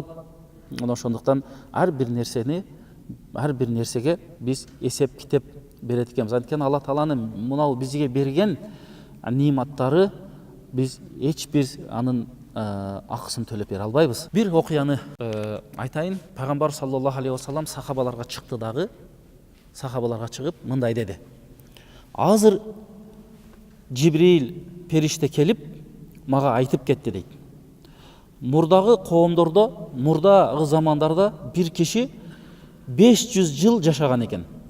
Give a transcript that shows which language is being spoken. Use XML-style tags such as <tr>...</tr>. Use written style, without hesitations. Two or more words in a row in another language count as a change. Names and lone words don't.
<ky>Мына ошондуктан ар бир нерсеге биз эсеп китеп берет экенбиз. Анткени Алла Тааланын мына бизге берген нематтары биз эч бир анын акысын төлөп бере албайбыз. Бир окуяны айтайын. Пайгамбар</ky> <ar>صلى الله عليه وسلم</ar> <ky>сахабаларга чыкты дагы. Сахабаларга чыгып мындай деди: азыр Жибрил периште келип мага айтып кетти дейт. Мурдагы коомдордо, мурдагы замандарда бир киши 500 жыл жашаган экен.</ky>